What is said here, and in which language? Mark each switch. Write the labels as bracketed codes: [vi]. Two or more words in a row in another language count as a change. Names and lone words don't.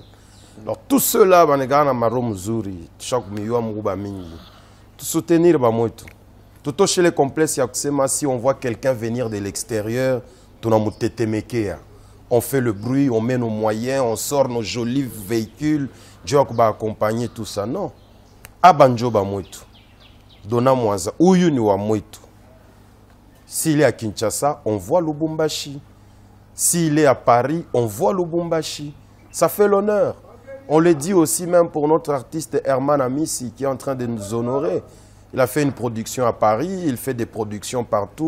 [fr] Alors tout cela, tout soutenir, tout chez les complexes, si on voit quelqu'un venir de l'extérieur, on fait le bruit, on met nos moyens, on sort nos jolis véhicules, Dieu va accompagner tout ça. Non. Abanjo Bamoitu. Dona Mwaza. Uyuni wa Mwitu. S'il est à Kinshasa, on voit Lubumbashi. S'il est à Paris, on voit Lubumbashi. Ça fait l'honneur. On le dit aussi même pour notre artiste Herman Amissi qui est en train de nous honorer. Il a fait une production à Paris, il fait des productions partout.